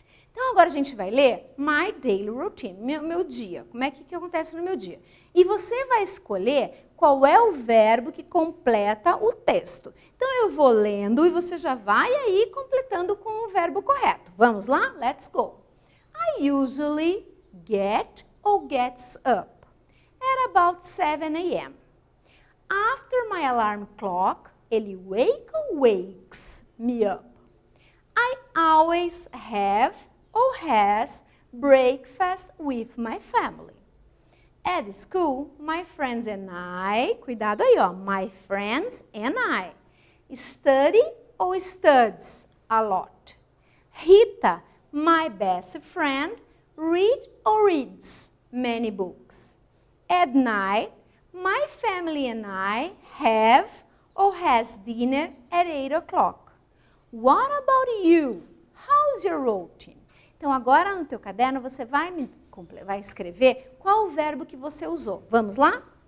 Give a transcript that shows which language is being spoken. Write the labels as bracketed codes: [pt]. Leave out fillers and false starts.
[pt] Então, agora a gente vai ler [en] my daily routine, [pt] meu dia. Como é que acontece no meu dia? E você vai escolher qual é o verbo que completa o texto. Então, eu vou lendo e você já vai aí completando com o verbo correto. Vamos lá? [en] Let's go. I usually get or gets up at about 7 a.m. After my alarm clock, [pt] ele [en] wakes me up. I always have or has breakfast with my family. At school, my friends and I, [pt] cuidado aí, ó, [en] my friends and I, study or studies a lot. Rita, my best friend, read or reads many books. At night, my family and I have or has dinner at 8 o'clock. What about you? How's your routine? [pt] Então, agora no teu caderno você vai escrever qual o verbo que você usou. Vamos lá?